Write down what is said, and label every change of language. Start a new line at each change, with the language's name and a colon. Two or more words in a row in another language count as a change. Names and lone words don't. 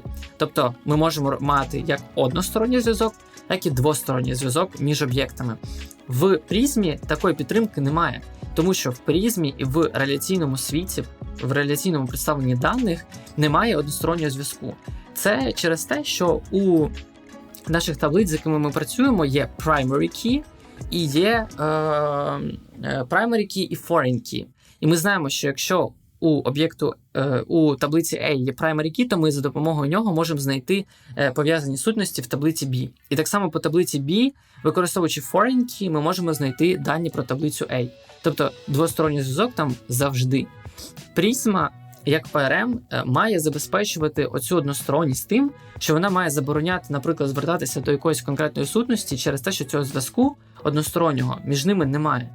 Ukrainian: Тобто ми можемо мати як односторонній зв'язок, так і двосторонній зв'язок між об'єктами. В Prisma такої підтримки немає, тому що в Prisma і в реляційному світі, в реляційному представленні даних немає одностороннього зв'язку. Це через те, що у наших таблиць, з якими ми працюємо, є
English: primary key
Ukrainian: і є
English: primary key
Ukrainian: і
English: foreign key.
Ukrainian: І ми знаємо, що якщо у таблиці A є
English: primary key,
Ukrainian: то ми за допомогою нього можемо знайти пов'язані сутності в таблиці B. І так само по таблиці B, використовуючи
English: foreign key,
Ukrainian: ми можемо знайти дані про таблицю A. Тобто двосторонній зв'язок там завжди. Prisma як ORM, має забезпечувати оцю односторонність тим, що вона має забороняти, наприклад, звертатися до якоїсь конкретної сутності через те, що цього зв'язку одностороннього між ними немає.